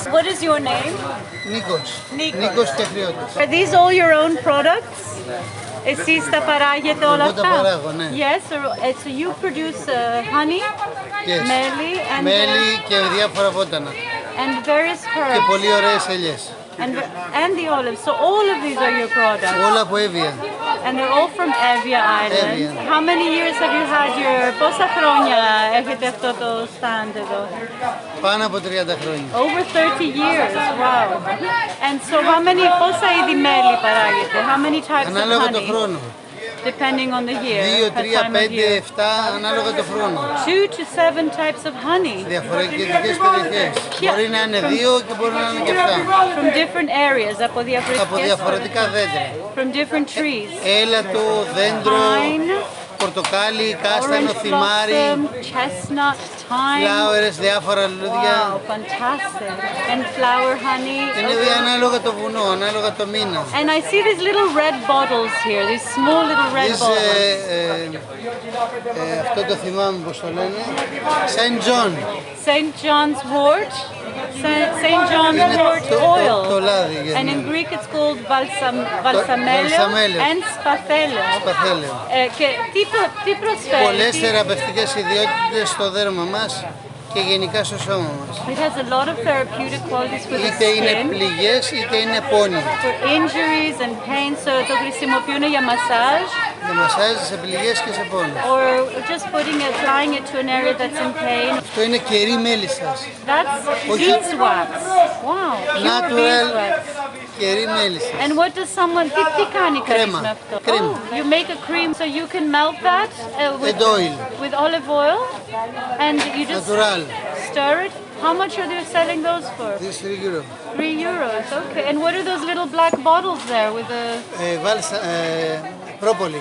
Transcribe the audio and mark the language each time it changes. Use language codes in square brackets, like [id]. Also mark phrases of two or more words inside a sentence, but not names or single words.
[en] What is your name? Nikos. Are these all your own products? [el] Εσείς τα παράγετε όλα αυτά? Εγώ τα παράγω, ναι. [en] Yes, so you produce honey, yes. [el] Μέλι, and μέλι και διάφορα βότανα. [en] And various herbs. [el] Και πολύ ωραίες ελιές. [en] And the olives. So all of these are your products. [el] Όλα από Evia. [en] And they're all from Evia Island. Evia. How many years have you had your... [el] Πόσα χρόνια έχετε αυτό το stand εδώ? Πάνω από 30 χρόνια. [en] Over 30 years. Wow. And so how many... [el] Πόσα είδη μέλι παράγετε? [en] How many types of honey? [el] Ανάλογα το χρόνο. [en] Depending on the year. 2, 3, 5, 7, [el] ανάλογα το χρόνο. [en] 2 to 7 types of honey. [el] Διαφορετικές περιοχές. Μπορεί να είναι 2 και μπορεί να είναι και 7. [en] From different areas. [el] Από διαφορετικά δέντρα. [en] From different trees. [el] Έλατο, δέντρο, πορτοκάλι, κάστανο, θυμάρι, flowers, διάφορα λουλούδια. [en] Wow, fantastic. And flower honey. [el] Είναι ανάλογα το βουνό, ανάλογα το μήνα. [en] And I see these little red bottles here, these small little red bottles. [el] Αυτό το θυμάμαι πώς το λένε. Saint John. [en] Saint John's wort. Saint John's wort oil. [el] Το λάδι. [en] And in Greek it's called balsamelio and spathelio. [el] Και τι προσφέρει? Πολλές θεραπευτικές ιδιότητες στο δέρμα μας και γενικά στο σώμα μας. [en] It has a lot of therapeutic qualities for the [el] Είτε είναι [en] skin. [el] πληγές είτε είναι πόνοι. [en] For injuries and pain, so [el] το χρησιμοποιούν για μασάζ. Για μασάζ σε πληγές και σε πόνους. [en] Or just applying it to an area that's in pain. [el] Αυτό είναι κερί μέλισσας. [en] That's beeswax. Wow, pure beeswax. [el] Κερί μέλισσας. [en] And what does someone... [el] Τι κάνει κανείς με αυτό? Κρέμα. [en] Oh, you make a cream so you can melt that with olive oil and you just stir it. How much are they selling those for? This is €3. €3, okay. And what are those little black bottles there with the... Propolis.